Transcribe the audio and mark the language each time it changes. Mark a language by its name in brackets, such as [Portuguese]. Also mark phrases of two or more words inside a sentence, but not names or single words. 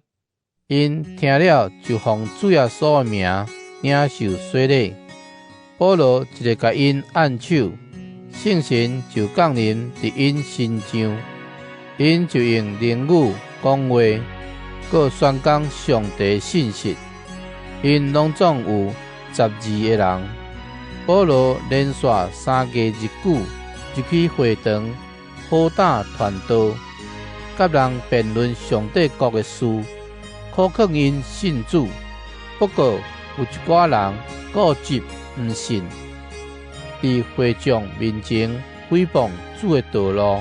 [Min Nan Chinese] 因听了就奉主耶稣的名领受洗礼。保罗一个甲因按手，圣神就降临伫因身上，因就用灵语讲话，搁宣讲上帝的信息。因拢总有12个人。保罗连续3个日久，入去会堂，好打传道，甲人辩论上帝国的事，考劝因信主。不过有一寡人固执毋信，伫会众面前诽谤主的道路。